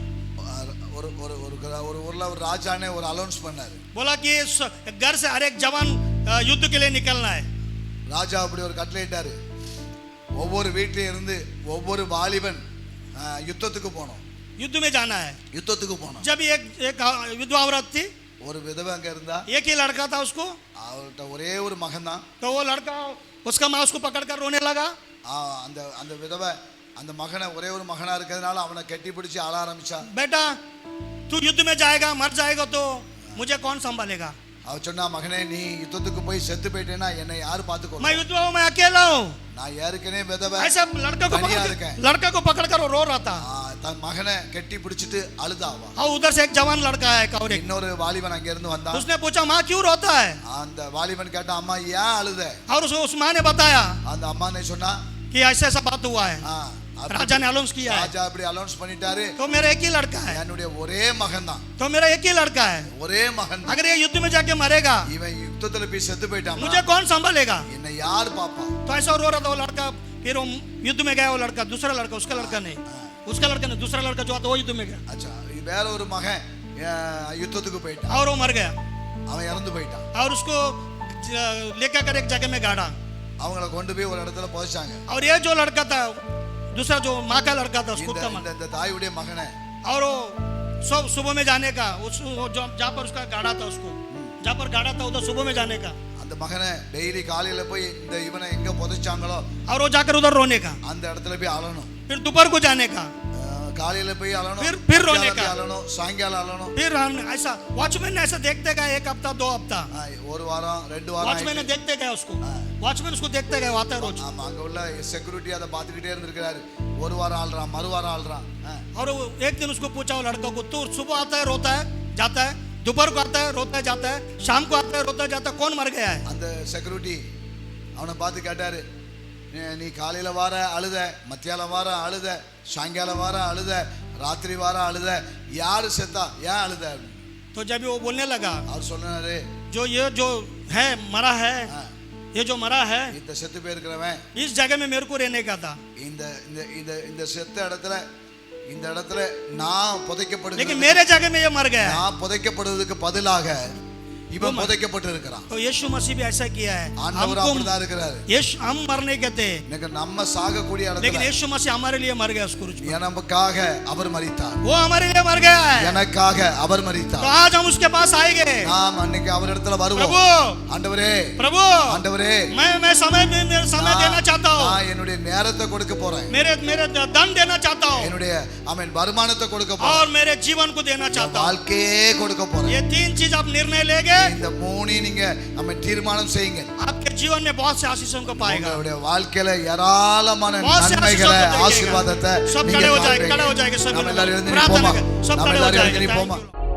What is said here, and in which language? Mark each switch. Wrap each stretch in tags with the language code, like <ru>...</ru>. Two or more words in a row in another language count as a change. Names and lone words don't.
<ta>ஒரு ஒரு ஒரு ஊர்ல ஒரு ராஜானே ஒரு அலௌன்ஸ் பண்ணாரு</ta> <hi>बोला कि घर से हर एक जवान युद्ध के लिए निकलना है</hi> <ta>ராஜா அப்படி ஒரு கட்டளையிட்டாரு ஒவ்வொரு வீட்லயும் இருந்து ஒவ்வொரு வாலிபன் யுத்தத்துக்கு போனோம்</ta> <hi>युद्ध में जाना है</hi> <ta>யுத்தத்துக்கு போனோம்</ta> <hi>जब एक विधवा औरत थी</hi> <ta>ஒரு விதவை அங்க இருந்தா</ta> <hi>एक ही लड़का था उसको</hi> <ta>அவர்கிட்ட ஒரே ஒரு மகன் தான்</ta> <hi>तो वो लड़का उसका माँ उसको पकड़कर रोने लगा</hi> <ta>அந்த அந்த விதவை அந்த மகனை ஒரே ஒரு மகனா இருக்கிறதுனால அவனை கட்டி பிடிச்சி அழ ஆரம்பிச்சா</ta> <hi>बेटा तू युद्ध में जाएगा मर जाएगा तो मुझे कौन संभालेगा</hi> <ta>அவ சொன்னா மகனே நீ யுத்தத்துக்கு போய் செத்து போயிட்டேன்னா என்னை யாரு பாத்துக்கோ</ta> <hi>मैं युद्ध में मैं अकेला हूँ</hi> <ta>நான் ஏற்கனவே விதவை</ta> <hi>ऐसा लड़का को पकड़कर वो रो रहा था</hi> <ta>தன் மகனை கட்டி பிடிச்சிட்டு அழுதாவா</ta> <hi>और उधर से एक जवान लड़का है और एक</hi> <ta>இன்னொரு வாலிபன் அங்க இருந்து வந்தான்</ta> <hi>उसने पूछा माँ क्यों रोता है</hi> <ta>அந்த வாலிபன் கேட்டா அம்மா ஏன் அழுத</ta> <hi>और उस माँ ने बताया</hi> <ta>அந்த அம்மா ने சொன்னா</ta> <hi>कि ऐसा ऐसा बात हुआ है राजा ने अनाउंस किया है</hi> <ta>ராஜா அப்படி அலௌன்ஸ் பண்ணிட்டாரு</ta> <hi>तो मेरा एक ही लड़का है</hi> <ta>என்னுடைய ஒரே மகன் தான்</ta> <hi>तो मेरा एक ही लड़का है</hi> <ta>ஒரே மகன் தான்.</ta> <hi>अगर ये युद्ध में जाके मरेगा</hi> <ta>இவன் யுத்தத்துல போய் செத்து போயிட்டான்</ta> <hi>मुझे कौन संभालेगा</hi> <ta>என்னை யார் பாப்பா</ta> <hi>तो ऐसा रो रहा था वो लड़का फिर वो युद्ध में गया वो लड़का दूसरा लड़का उसका लड़का नहीं उसका लड़का नहीं दूसरा लड़का जो आता वो युद्ध में गया</hi> <ta>அச்சா வேற ஒரு மகன் யுத்தத்துக்கு போயிட்டான்</ta> <hi>और वो मर गया</hi> <ta>அவன் இறந்து போயிட்டான்</ta> <hi>और उसको लेकर कर एक जगह में गाड़ा</hi> <ta>அவங்கள கொண்டு போய் ஒரு இடத்துல புதைச்சாங்க</ta> <hi>और ये जो लड़का था दूसरा जो माँ का लड़का था उसको</hi> <ta>இந்த தாயுடைய மகனை</ta> <hi>और वो सब सुबह में जाने का जहाँ पर उसका गाड़ा था उसको जहाँ पर गाड़ा था उधर सुबह में जाने का</hi> <ta>அந்த மகனை டெய்லி காலையில போய் இந்த இவனை எங்க புதைச்சாங்களோ</ta> <hi>और वो जाकर उधर रोने का</hi> <ta>அந்த இடத்துல போய் அழணும்</ta> <hi>फिर दोपहर को जाने का</hi> <ta>காலையில போய் அழணும்</ta> <hi>फिर रोने का</hi> <ta>அழணும் சாயங்காலம் அழணும்</ta> <hi>फिर ऐसा वॉचमैन ने ऐसा देखते गए एक हफ्ता 2 हफ्ता</hi> <ta>ஒரு வாரம் 2 வாரம்</ta> <hi>वॉचमैन ने देखते गए उसको वॉचमैन उसको देखते गए आता है रोज</hi> <ta>ஆமா அங்க உள்ள செக்யூரிட்டி அதை பார்த்துக்கிட்டே இருந்திருக்காரு ஒரு வாரம் ஆள்றான் மறு வாரம் ஆள்றான்</ta> <hi>और एक दिन उसको पूछा वो लड़का को तू सुबह आता है रोता है जाता है दोपहर को आता है रोता है जाता है शाम को आता है रोता है जाता है कौन मर गया है</hi> <ta>அந்த செக்யூரிட்டி அவனை பார்த்து கேட்டாரு நீ காலையில வார அழுத மத்தியானம் வார அழுத சாயங்காலம் வார அழுத ராத்திரி வார அழுத யாரு செத்தா ஏன் அழுத</ta> <hi>तो जब वो बोलने लगा</hi> <ta>அவர் சொன்னாரு</ta> <hi>ये जो है मरा है ये जो मरा है</hi> <ta>இந்த செத்து போயிருக்கிறவன்</ta> <hi>इस जगह में मेरे को रहने का था</hi> <ta>இந்த இந்த இந்த இந்த செத்த இடத்துல இந்த இடத்துல நான் புதைக்கப்படுகிறேன்</ta> <hi>लेकिन मेरे जगह में ये मर गया</hi> <ta>நான் புதைக்கப்படுவதற்கு பதிலாக இவன் புதைக்கப்பட்டு இருக்கிறான்</ta> <hi>तो यीशु मसीह भी ऐसा किया है</hi> <ta>ஆண்டவர் அப்படிதான் இருக்கிறாரு</ta> <hi>हम मरने के थे</hi> <ta>இன்னைக்கு நம்ம சாகக்கூடிய</ta> <hi>लेकिन</hi> <ta>இடத்துல</ta> <hi>यीशु मसीह हमारे लिए मर गया उस क्रूस पर</hi> <ta>நமக்காக அவர் மரித்தார்</ta> <hi>वो हमारे लिए मर गया है</hi> <ta>எனக்காக அவர் மரித்தார்</ta> <hi>तो आज हम उसके पास आएंगे</hi> <ta>நாம் அன்னைக்கு அவர் இடத்துல வருவோம்</ta> <hi>प्रभु</hi> <ta>ஆண்டவரே</ta> <hi>प्रभु</hi> <ta>ஆண்டவரே</ta> <hi>मैं समय देना चाहता हूँ</hi> <ta>நான் என்னுடைய நேரத்தை கொடுக்க போறேன்</ta> <hi>मेरे धन देना चाहता हूँ</hi> <ta>என்னுடைய ஆமென் வருமானத்தை கொடுக்க போறேன்</ta> <hi>और मेरे जीवन को देना चाहता हूँ</hi> <ta>வாழ்க்கையே கொடுக்க போறேன்</ta> <hi>ये 3 चीज आप निर्णय लेंगे</hi> <ta>இந்த மூணையும் நீங்க ஆமென் தீர்மானம் செய்யுங்க</ta> <hi>आपके जीवन में बहुत से आशीषों को पाएगा</hi> <ta>உங்களுடைய வாழ்க்கையில ஏராளமான நன்மைகளை ஆசீர்வாதத்தை</ta> <hi>सब खड़े हो जाएंगे सब</hi> <ta>எல்லாரும் எழுந்து நிப்போமா</ta> <hi>सब खड़े हो जाएंगे</hi> <ta>நிப்போமா</ta>